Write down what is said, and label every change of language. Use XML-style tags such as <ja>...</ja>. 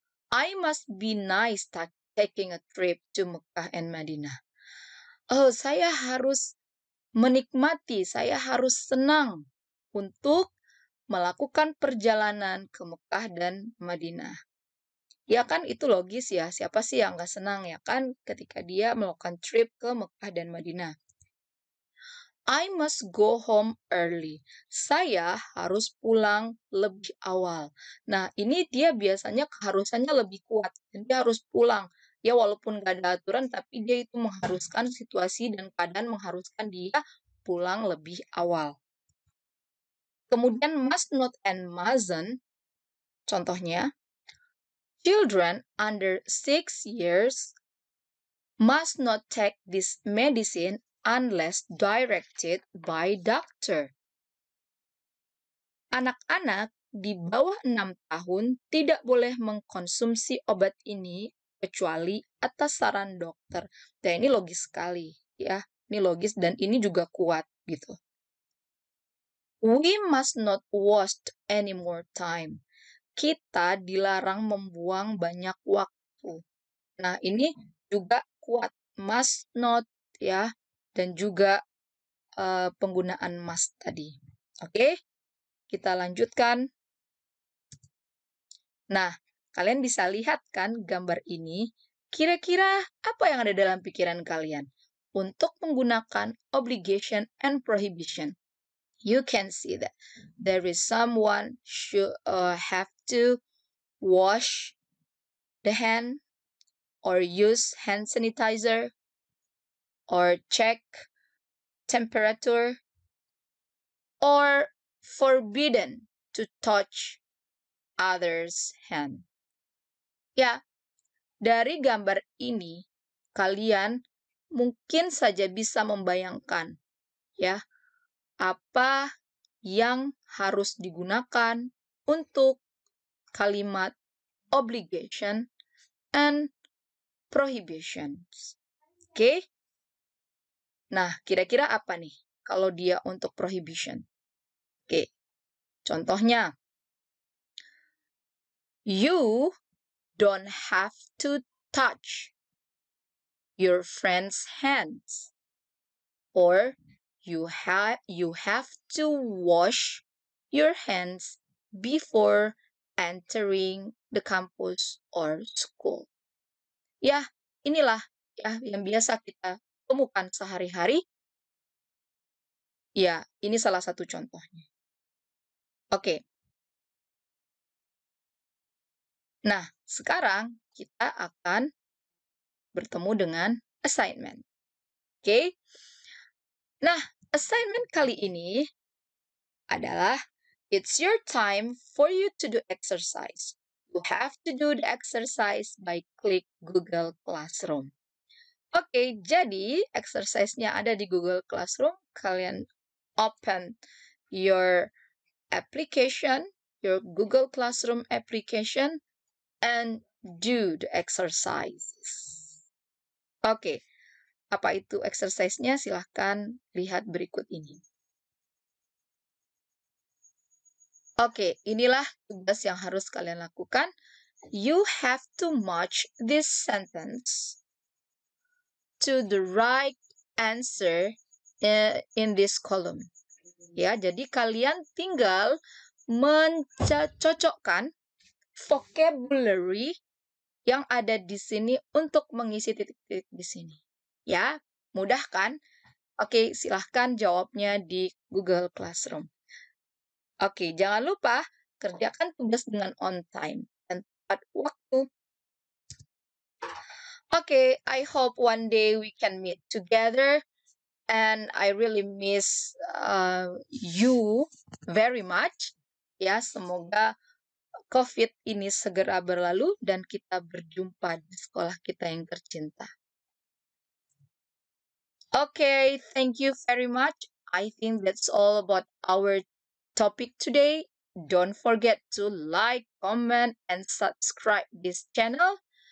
<en>I must be nice taking a trip to Mekah and Madinah.</en> <id>Oh, saya harus menikmati, saya harus senang untuk melakukan perjalanan ke Mekah dan Madinah. Ya kan itu logis ya, siapa sih yang nggak senang ya kan ketika dia melakukan trip ke Mekah dan Madinah.</id> <en>I must go home early.</en> <id>Saya harus pulang lebih awal. Nah, ini dia biasanya keharusannya lebih kuat. Dan dia harus pulang. Ya, walaupun nggak ada aturan, tapi dia itu mengharuskan situasi dan keadaan mengharuskan dia pulang lebih awal. Kemudian</id> <en>must not and mustn't.</en> <id>Contohnya,</id> <en>children under 6 years must not take this medicine unless directed by doctor.</en> <id>Anak-anak di bawah 6 tahun tidak boleh mengkonsumsi obat ini kecuali atas saran dokter. Dan ini logis sekali ya. Ini logis dan ini juga kuat gitu.</id> <en>We must not waste any more time.</en> <id>Kita dilarang membuang banyak waktu. Nah, ini juga kuat, must not ya, dan juga penggunaan must tadi. Oke, kita lanjutkan. Nah, kalian bisa lihat kan gambar ini? Kira-kira apa yang ada dalam pikiran kalian untuk menggunakan</id> <en>obligation and prohibition? You can see that there is someone should have to wash the hand or use hand sanitizer or check temperature or forbidden to touch others' hand.</en> <id>Ya, dari gambar ini kalian mungkin saja bisa membayangkan ya apa yang harus digunakan untuk kalimat obligation and prohibitions. Oke? Nah, kira-kira apa nih kalau dia untuk prohibition? Oke, contohnya,</id> <en>you don't have to touch your friend's hands, or you have to wash your hands before entering the campus or school.</en> <id>Ya, inilah ya yang biasa kita temukan sehari-hari. Ya, ini salah satu contohnya. Oke. Nah, sekarang kita akan bertemu dengan assignment. Oke. Nah, assignment kali ini adalah</id> <en>it's your time for you to do exercise. You have to do the exercise by click Google Classroom.</en> <id>Oke, jadi exercise-nya ada di Google Classroom. Kalian</id> <en>open your application, your Google Classroom application, and do the exercises.</en> <id>Oke, apa itu exercise-nya? Silahkan lihat berikut ini. Oke, inilah tugas yang harus kalian lakukan.</id> <en>You have to match this sentence to the right answer in this column.</en> <id>Ya, jadi kalian tinggal mencocokkan vocabulary yang ada di sini untuk mengisi titik-titik di sini. Ya, mudah kan? Oke, silahkan jawabnya di Google Classroom. Oke, jangan lupa kerjakan tugas dengan</id> <en>on time</en> <id>dan tepat waktu.</id> <en>Okay, I hope one day we can meet together, and I really miss you very much.</en> <id>Ya, semoga COVID ini segera berlalu dan kita berjumpa di sekolah kita yang tercinta.</id> <en>Okay, thank you very much. I think that's all about our topic today. Don't forget to like, comment, and subscribe this channel.</en>